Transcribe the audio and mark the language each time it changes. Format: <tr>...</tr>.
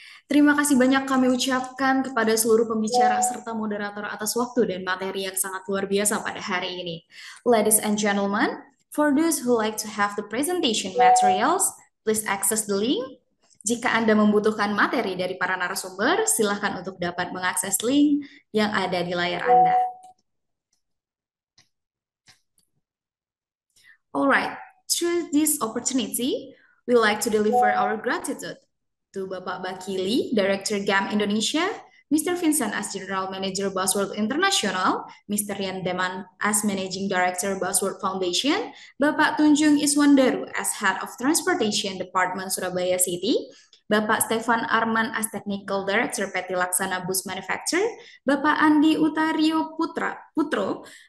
<id>Terima kasih banyak kami ucapkan kepada seluruh pembicara serta moderator atas waktu dan materi yang sangat luar biasa pada hari ini.</id> <en>Ladies and gentlemen, for those who like to have the presentation materials, please access the link.</en> <id>Jika Anda membutuhkan materi dari para narasumber, silakan untuk dapat mengakses link yang ada di layar Anda.</id> <en>Alright, through this opportunity, we like to deliver our gratitude to Bapak Bakili, Director GAM Indonesia, Mr. Vincent as General Manager Busworld International, Mr. Yandeman as Managing Director Busworld Foundation, Bapak Tunjung Iswandaru as Head of Transportation Department Surabaya City, Bapak Stefan Arman as Technical Director PT Laksana Bus Manufacturer, Bapak Andi Utario Putro</en>